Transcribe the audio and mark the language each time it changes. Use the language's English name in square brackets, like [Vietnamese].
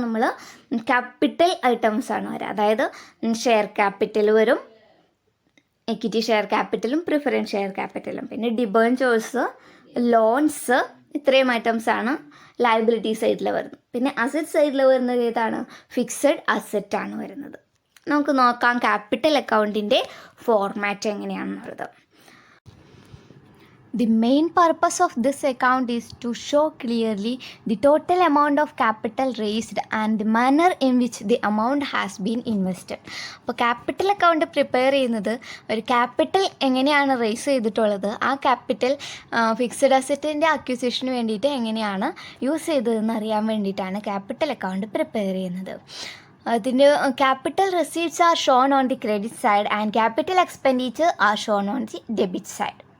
[Malayalam] നമ്മൾ capital items ആണ് വരിക, അതായത് ഷെയർ ക്യാപിറ്റൽ വരും, എക്വിറ്റി ഷെയർ ക്യാപിറ്റലും പ്രിഫറൻസ് ഷെയർ ക്യാപിറ്റലും, പിന്നെ ഡിബഞ്ചേഴ്സ്, ലോൺസ്, ഇത്രയും ഐറ്റംസ് ആണ് ലയബിലിറ്റി സൈഡിൽ വരുന്നത്. പിന്നെ അസറ്റ് സൈഡിൽ വരുന്നത് ഏതാണ്? ഫിക്സഡ് അസറ്റാണ് വരുന്നത്. നമുക്ക് നോക്കാം ക്യാപിറ്റൽ അക്കൗണ്ടിൻ്റെ ഫോർമാറ്റ് എങ്ങനെയാണെന്നുള്ളത്. [English] The main purpose of this account is to show clearly the total amount of capital raised and the manner in which the amount has been invested. [Malayalam] അപ്പോൾ ക്യാപിറ്റൽ അക്കൗണ്ട് പ്രിപ്പയർ ചെയ്യുന്നത് ഒരു capital എങ്ങനെയാണ് raise ചെയ്തിട്ടുള്ളത്, ആ capital fixed അസറ്റിൻ്റെ അക്വിസിഷന് വേണ്ടിയിട്ട് എങ്ങനെയാണ് use ചെയ്തതെന്ന് അറിയാൻ വേണ്ടിയിട്ടാണ് ക്യാപിറ്റൽ അക്കൗണ്ട് പ്രിപ്പയർ ചെയ്യുന്നത്. [English] അതിൻ്റെ capital receipts are shown on the credit side and capital expenditure are shown on the debit side.